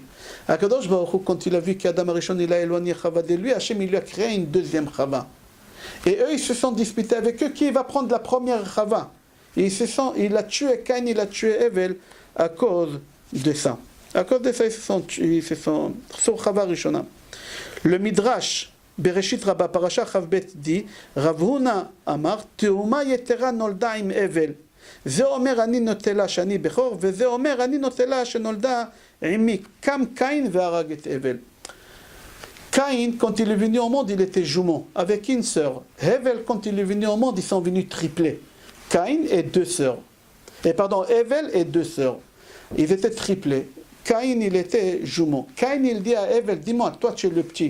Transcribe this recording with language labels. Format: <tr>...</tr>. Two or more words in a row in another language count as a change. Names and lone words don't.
<fr>Akadosh Baruch Hu, quand il a vu qu'Adam Arishon il a éloigné Chava de lui, Hachem il lui a créé une deuxième Chava. Et eux, ils se sont disputés avec eux. Qui va prendre la première Chava? Il a tué Caïn, il a tué Hevel à cause de ça. À cause de ça, ils se sont sur Chava Rishona. Le Midrash, Bereshit Rabba, Parasha Chavbet dit,</fr> <he>רב הונא אמר, תאומה יתרה נולדה עם הבל. זה אומר אני נוטלה שאני בכור, וזה אומר אני נוטלה שנולדה עמי. קם קין והרג את הבל.</he> <fr>Caïn, quand il est venu au monde, il était jumeau, avec une sœur. Hevel, quand il est venu au monde, ils sont venus triplés. Caïn et deux sœurs. Hevel et deux sœurs. Ils étaient triplés. Caïn, il était jumeau. Caïn, il dit à Hevel, dis-moi, toi tu es le petit.</fr>